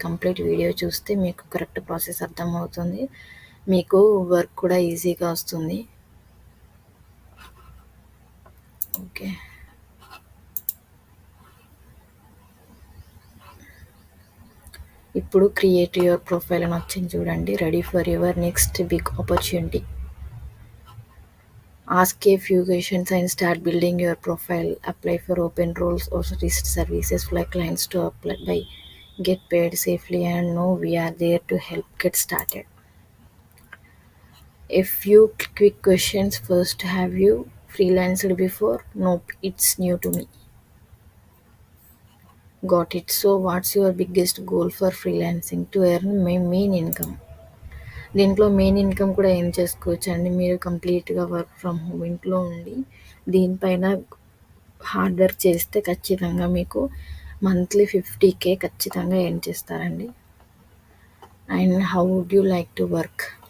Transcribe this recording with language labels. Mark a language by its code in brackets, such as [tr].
[te] Complete video చూస్తే మీకు correct process అర్థమవుతుంది. మీకు వర్క్ కూడా ఈజీగా వస్తుంది. ఓకే, ఇప్పుడు [en] create your profile [te] అని వచ్చింది చూడండి. [en] Ready for your next big opportunity. Ask a few questions and start building your profile. Apply for open roles or list services for clients to apply by. Get paid safely and know we are there to help. Get started. A few quick questions first. Have you freelanced before? Nope, it's new to me. Got it. So what's your biggest goal for freelancing? To earn my main income. [te] దీంట్లో main income కూడా ఏం చేసుకోవచ్చు అండి. మీరు కంప్లీట్గా work from home ఇంట్లో ఉండి దీనిపైన హార్డ్ వర్క్ చేస్తే ఖచ్చితంగా మీకు మంత్లీ 50K ఖచ్చితంగా ఎర్న్ చేస్తారండి. [en] And how would you like to work?